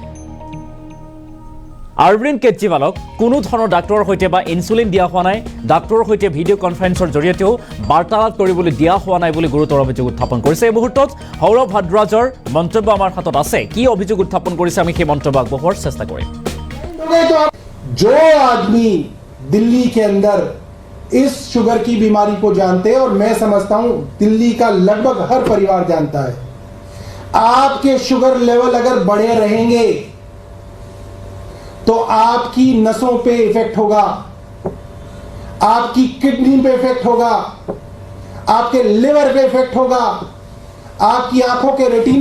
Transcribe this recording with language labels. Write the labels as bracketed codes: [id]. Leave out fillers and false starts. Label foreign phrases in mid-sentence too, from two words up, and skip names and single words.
[as] অৰবিন্দ কেজৰিৱালক কোনো ধৰণৰ ডাক্তৰৰ সৈতে বা ইনসুলিন দিয়া হোৱা নাই ডাক্তৰৰ সৈতে [en] video conference [as] জৰিয়তেও বাৰ্তালাপ কৰিবলৈ দিয়া হোৱা নাই বুলি গুৰুতৰ অভিযোগ উত্থাপন কৰিছে এই মুহূৰ্তত সৌৰভ ভদ্ৰাজৰ মন্তব্য আমাৰ হাতত আছে কি অভিযোগ উত্থাপন কৰিছে আমি সেই মন্তব্য আগবঢ়োৱাৰ চেষ্টা কৰিম [hi] जो आदमी दिल्ली के अंदर इस शुगर की बीमारी को जानते हैं और मैं समझता हूं दिल्ली का लगभग हर परिवार जानता है आपके [en] sugar level [hi] अगर बढ़े रहेंगे तो आपकी नसों पे इफेक्ट होगा आपकी किडनी पे इफेक्ट होगा आपके लिवर पे इफेक्ट होगा आपकी आंखों के रेटिना